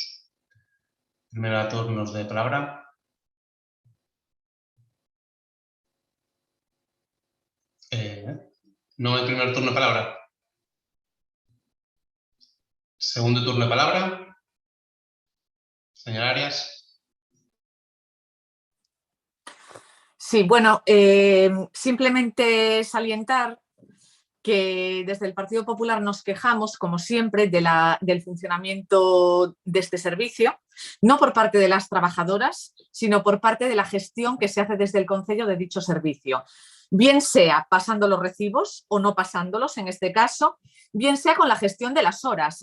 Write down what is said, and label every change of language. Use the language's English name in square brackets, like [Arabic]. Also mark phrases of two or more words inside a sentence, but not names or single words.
[Galician] Primeiro turnos de palabra. Non hai primeiro turno de palabra. Segundo turno de palabra. [Spanish] Señora Arias. Sí, bueno, simplemente salientar que desde el Partido Popular nos quejamos, como siempre, del funcionamiento de este servicio, no por parte de las trabajadoras, sino por parte de la gestión que se hace desde el Concello de dicho servicio. Bien sea pasando los recibos o no pasándolos, en este caso, bien sea con la gestión de las horas.